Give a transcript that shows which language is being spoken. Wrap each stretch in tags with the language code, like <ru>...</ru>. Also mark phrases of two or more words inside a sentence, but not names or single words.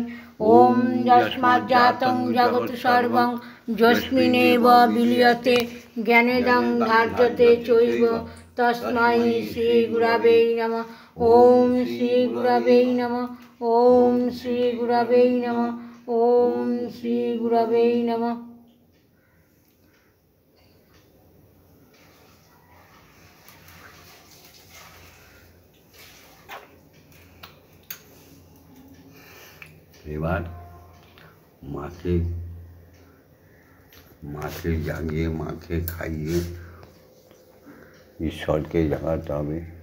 <sa>ওম যস্মাজ্জাतं জগৎ সর্বং যস্মিন্নেব বিলীয়তে জ্ঞানেদং ধার্যতে চৈব তস্मै শ্রীগুরবে নমঃ। ওম শ্রীগুরবে নমঃ। ওম শ্রীগুরবে নমঃ। ওম শ্রীগুরবে নমঃ।</sa> <bn>এবার মাকে জাগিয়ে মাকে খাইয়ে ঈশ্বরকে জাগাতে হবে।</bn>